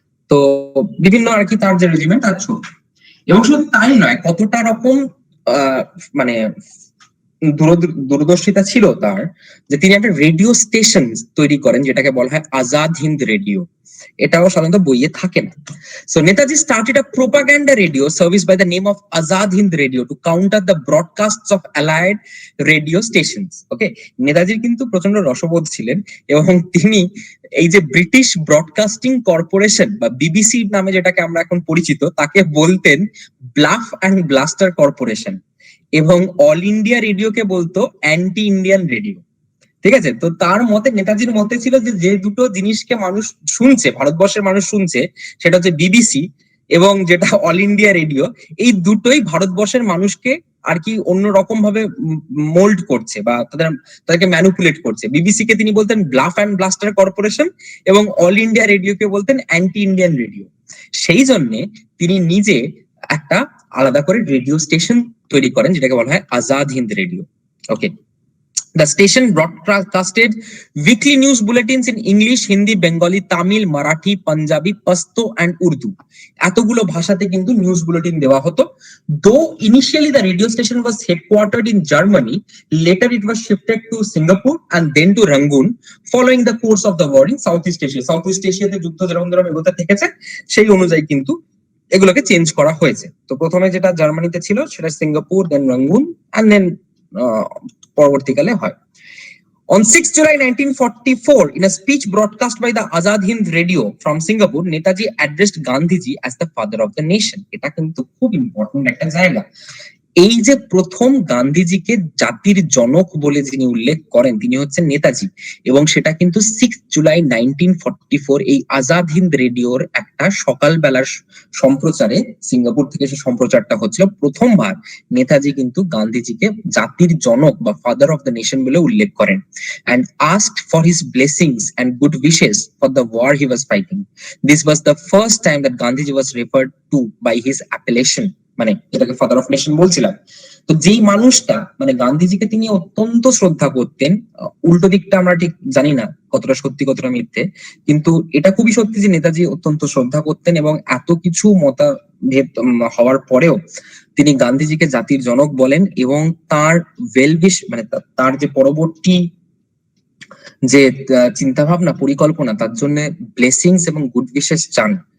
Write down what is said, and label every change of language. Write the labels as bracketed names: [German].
[Bangla] তো বিভিন্ন আর কি তার যে রেজিমেন্ট তার ছবি। এবং শুধু তাই নয়, কতটা রকম মানে দূরদর্শিতা ছিল তার, যে তিনি একটা রেডিও স্টেশন তৈরি করেন যেটাকে বলা হয় আজাদ হিন্দ রেডিও। এটাও সাধারণত বইয়ে থাকে না। [English] So Netaji started a propaganda radio service by the name of Azad Hind Radio to counter the broadcasts of allied radio stations. [Bangla] Okay, নেতাজির কিন্তু প্রচন্ড রসবোধ ছিলেন এবং তিনি এই যে ব্রিটিশ ব্রডকাস্টিং কর্পোরেশন বা বিবিসি নামে যেটাকে আমরা এখন পরিচিত তাকে বলতেন ব্লাফ অ্যান্ড ব্লাস্টার কর্পোরেশন, এবং অল ইন্ডিয়া রেডিওকে বলতো অ্যান্টি ইন্ডিয়ান রেডিও। ঠিক আছে, তো তার মতে, নেতাজির মতে ছিল যে দুটো জিনিসকে মানুষ শুনছে, ভারতবর্ষের মানুষ শুনছে, সেটা হচ্ছে বিবিসি এবং যেটা অল ইন্ডিয়া রেডিও, এই দুটোই ভারতবর্ষের মানুষকে আর কি অন্যরকম ভাবে মোল্ড করছে বা তাদেরকে ম্যানিপুলেট করছে। বিবিসি কে তিনি বলতেন ব্লাফ অ্যান্ড ব্লাস্টার কর্পোরেশন এবং অল ইন্ডিয়া রেডিওকে বলতেন অ্যান্টি ইন্ডিয়ান রেডিও। সেই জন্যে তিনি নিজে একটা আলাদা করে রেডিও স্টেশন তৈরি করেন যেটাকে বলা হয় Azad Hind radio. [English] Okay, the station broadcasted weekly news bulletins in English, Hindi, Bengali, Tamil, Marathi, Punjabi, Pashto and Urdu. [Bangla] এতগুলো ভাষাতে কিন্তু নিউজ বুলেটিন দেওয়া হতো। [English] Though initially the radio station was headquartered in Germany, later it was shifted to Singapore and then to Rangoon following the course of the war in Southeast Asia. [Bangla] Southeast Asia তে যুদ্ধ যেরকম এগোতে থেকেছে সেই অনুযায়ী কিন্তু এগুলোকে চেঞ্জ করা হয়েছে। তো প্রথমে যেটা জার্মানিতে ছিল সেটা সিঙ্গাপুর, দেন রাঙ্গুন এন্ড দেন পরবর্তীকালে হয়। [English] On 6 July 1944, in a speech broadcast by the Azad Hind Radio from Singapore, Netaji addressed Gandhiji as the father of the nation. [Bangla] এটা কিন্তু খুব ইম্পর্টেন্ট একটা জায়গা। এই যে প্রথম গান্ধীজিকে জাতির জনক বলে যিনি উল্লেখ করেন তিনি হচ্ছেন নেতাজি, এবং সেটা কিন্তু 6 জুলাই 1944 এই আজাদ হিন্দ রেডিওর একটা সকালবেলার সম্প্রচারে, সিঙ্গাপুর থেকে সে সম্প্রচারটা হচ্ছিল। প্রথমবার নেতাজি কিন্তু গান্ধীজিকে জাতির জনক বা ফাদার অফ দ্য নেশন বলে উল্লেখ করেন, [English] and asked for his blessings and good wishes for the war he was fighting. This was the first time that Gandhiji was referred to by his appellation, [Bangla] মানে যেটাকে father of nation বলছিলাম। তো যেই মানুষটা, মানে গান্ধীজিকে তিনি অত্যন্ত শ্রদ্ধা করতেন, উল্টো দিকটা আমরা ঠিক জানি না কতটা সত্যি কতটা মিথ্যে, কিন্তু এটা খুবই সত্যি যে নেতাজি অত্যন্ত শ্রদ্ধা করতেন এবং এত কিছু মতভেদ হওয়ার পরেও তিনি গান্ধীজিকে জাতির জনক বলেন এবং তার মানে তার যে পরবর্তী যে চিন্তা ভাবনা পরিকল্পনা তার জন্য ব্লেসিংস এবং গুড উইশেস চান।